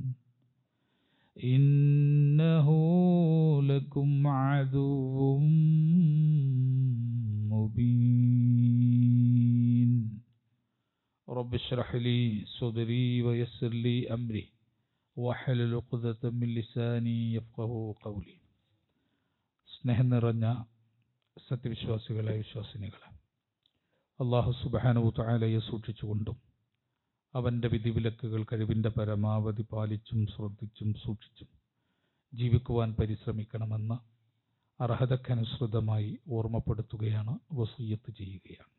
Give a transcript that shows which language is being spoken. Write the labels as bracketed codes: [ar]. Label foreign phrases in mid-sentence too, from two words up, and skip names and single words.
[ar] إنه لكم عدو مبين رب اشرح لي صدري ويسر لي أمري واحلل عقدة من لساني يفقهوا قولي [ml] സ്നേഹം നിറഞ്ഞ സത്യവിശ്വാസികളെ വിശ്വാസിനികളെ അല്ലാഹു സുബ്ഹാനഹു തആലയെ സൂക്ഷിച്ചുകൊണ്ടും അവൻ്റെ വിധിവിലക്കുകൾ കഴിവിൻ്റെ പരമാവധി പാലിച്ചും ശ്രദ്ധിച്ചും സൂക്ഷിച്ചും ജീവിക്കുവാൻ പരിശ്രമിക്കണമെന്ന് അർഹതക്കനുസൃതമായി ഓർമ്മപ്പെടുത്തുകയാണ്, വസിയ്യത്ത് ചെയ്യുകയാണ്.